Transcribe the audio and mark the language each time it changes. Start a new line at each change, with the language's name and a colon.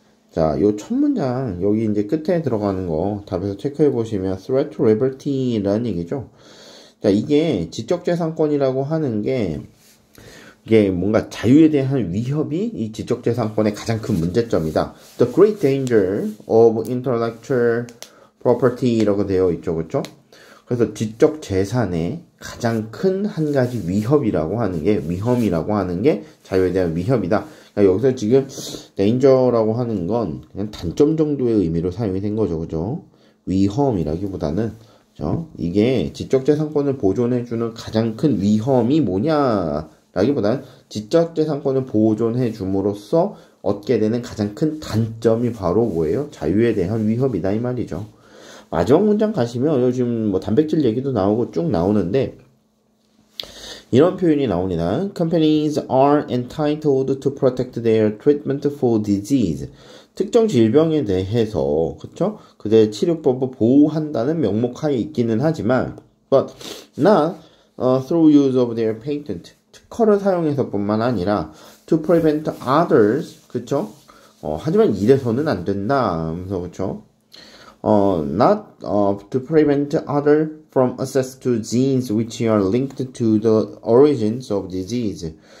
Korean: 자, 요 첫 문장, 여기 이제 끝에 들어가는 거 답에서 체크해 보시면
English: threat to liberty
Korean: 라는 얘기죠. 자, 이게 지적재산권이라고 하는 게 이게 뭔가 자유에 대한 위협이 이 지적재산권의 가장 큰 문제점이다.
English: The great danger of intellectual property
Korean: 라고 되어 있죠. 그렇죠? 그래서 지적재산의 가장 큰 한 가지 위협이라고 하는 게 위험이라고 하는 게 자유에 대한 위협이다. 그러니까 여기서 지금 danger라고 하는 건 그냥 단점 정도의 의미로 사용이 된 거죠. 그죠? 위험이라기보다는 그죠? 이게 지적재산권을 보존해주는 가장 큰 위험이 뭐냐라기보다는 지적재산권을 보존해줌으로써 얻게 되는 가장 큰 단점이 바로 뭐예요? 자유에 대한 위협이다 이 말이죠. 마지막 문장 가시면 요즘 뭐 단백질 얘기도 나오고 쭉 나오는데 이런 표현이 나옵니다.
English: Companies are entitled to protect their treatment for disease.
Korean: 특정 질병에 대해서 그쵸? 그들의 치료법을 보호한다는 명목하에 있기는 하지만
English: but not through use of their patent.
Korean: 특허를 사용해서뿐만 아니라
English: to prevent others.
Korean: 그쵸? 하지만 이래서는 안 된다. 그래서 그쵸?
English: not to prevent others from access to genes which are linked to the origins of disease.